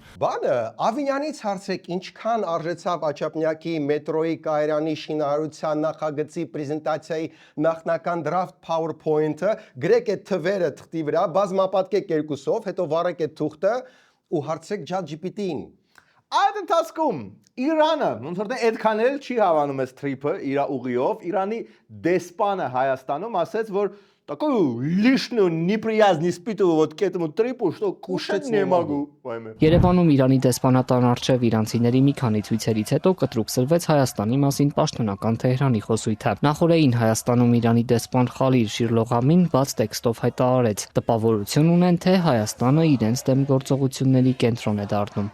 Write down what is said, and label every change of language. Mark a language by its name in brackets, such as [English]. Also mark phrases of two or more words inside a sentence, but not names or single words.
[Armenian] Բանը Ավինյանից հարցեք, ինչքան արժեցավ Աչափնյակի մետրոյի կայարանի շինարարության նախագծի պրեզենտացիայի նախնական draft PowerPoint-ը, գրեք այդ թվերը թղթի վրա, բազմապատկեք երկուսով, հետո վառեք այդ թուղթը ու հարցրեք ChatGPT-ին։ Այդ ընթացքում Իրանը, ոնց որ այդքան էլ չի հավանում այս trip-ը իր ուղիով, Իրանի դեսպանը Հայաստանում ասեց, որ [Russian] такую лишнюю неприязнь испытываю вот к этому трипу, что кушать не могу. [Armenian] Երևանում Իրանի դեսպանատան առջև իրանցիների մի քանի ցույցերից հետո կտրուկսրվեց Հայաստանի մասին պաշտոնական Թեհրանի խոսույթը։ Նախորդին Հայաստանում Իրանի դեսպան Խալիլ Շիրլողամին բաց տեքստով հայտարարեց. տպավորություն ունեն, թե Հայաստանը իրենց դեմ գործողությունների կենտրոն է դառնում։